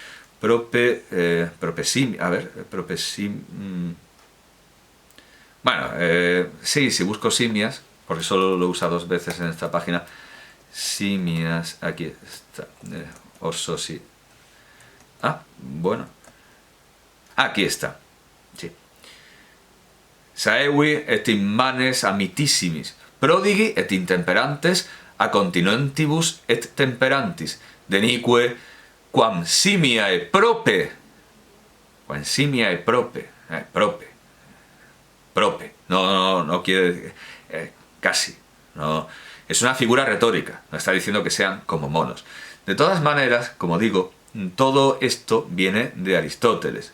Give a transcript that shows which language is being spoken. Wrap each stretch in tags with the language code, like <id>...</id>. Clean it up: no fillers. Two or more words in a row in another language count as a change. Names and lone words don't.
<es>Bueno, sí, si busco simias, porque solo lo usa 2 veces en esta página, simias, aquí está, orso, sí. Bueno, aquí está, sí.</es> <la>Saevi et immanes amitissimis, prodigi et intemperantes a continentibus et temperantis, denique quam simiae prope,</la> <es>no quiere decir, casi, no, es una figura retórica, no está diciendo que sean como monos. De todas maneras, como digo, todo esto viene de Aristóteles.</es>